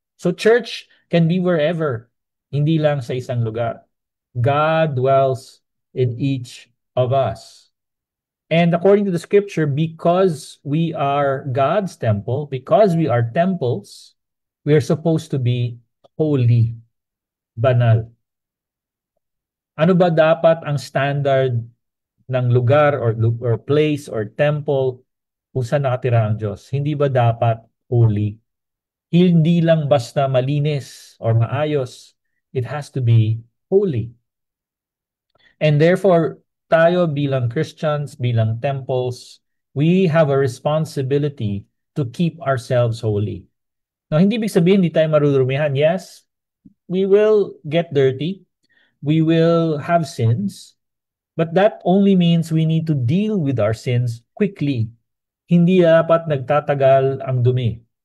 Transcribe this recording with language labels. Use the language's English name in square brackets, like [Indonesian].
[English] So church can be wherever, [Filipino] hindi lang sa isang lugar. [English] God dwells in each of us. And according to the scripture, because we are God's temple, because we are temples, we are supposed to be holy, banal. [Filipino] Ano ba dapat ang standard ng lugar or place or temple kung saan nakatira ang Diyos? Hindi ba dapat holy? Hindi lang basta malinis or maayos. [English] It has to be holy. And therefore, [Filipino] tayo bilang Christians, bilang temples, [English] we have a responsibility to keep ourselves holy. Now, [Filipino] hindi ibig sabihin hindi tayo marurumihan. [English] Yes, we will get dirty. We will have sins. But that only means we need to deal with our sins quickly. [Filipino] Hindi dapat nagtatagal ang dumi.